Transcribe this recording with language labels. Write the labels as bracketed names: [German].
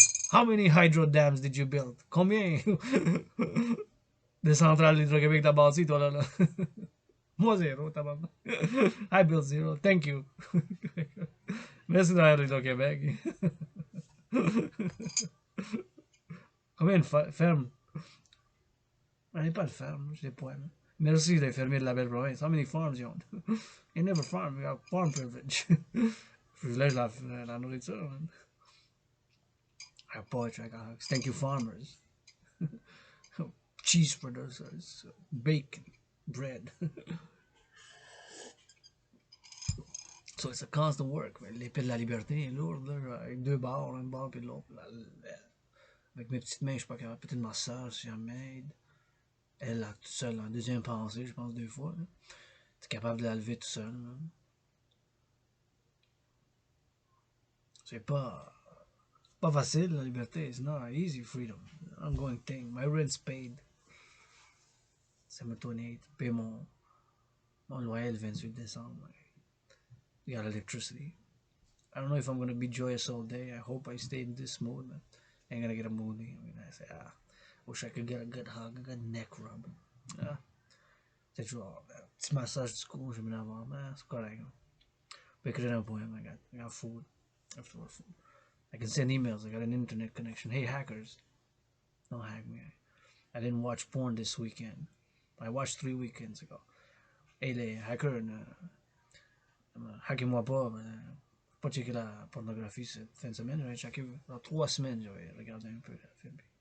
[English] How many hydro dams did you build? [French] Combien de centrales d'Hydro-Québec t'as bâti, toi, là? Moi, zéro, tabarnak. [English] I built zero. Thank you. [French] Merci d'ailleurs, Hydro-Québec. Combien de fermes? On n'est pas de ferme, je l'ai pas. Merci les fermiers de la belle province. [English] How many farms you own? You never farm, you have farm privilege. [French] Privilège la nourriture, [English] man. I have poetry, I got hugs. Thank you, farmers. Cheese producers, bacon, bread. So it's a constant work. [French] L'épée de la liberté est lourde, là, avec deux barres, un bord puis l'autre. Avec mes petites mains, je suis pas capable. Peut-être ma soeur, si elle m'aide. Elle, là, toute seule, en deuxième pensée, je pense, deux fois. Tu es capable de la lever tout seul. C'est pas facile, la liberté. [English] It's not easy freedom. Ongoing thing. My rent's paid. December 28. [French] Paye mon loyer le 28 décembre. [English] We got electricity. I don't know if I'm gonna be joyous all day. I hope I stay in this mood. I ain't gonna get a moody. I mean, I say, wish I could get a good hug, a good neck rub. [French] C'est toujours petit massage du cou, je vais l'avoir, mais c'est correct. [English] But [French] écrire un poème, [English] I got food. I have to work food. I can send emails. I got an internet connection. Hey, hackers, don't hack me. I didn't watch porn this weekend. I watched 3 weekends ago. [French] Hey, les hackers, hackez-moi pas. Pas checker la pornographie cette fin de semaine. Je vais checker dans 3 semaines. Je vais regarder un peu la film.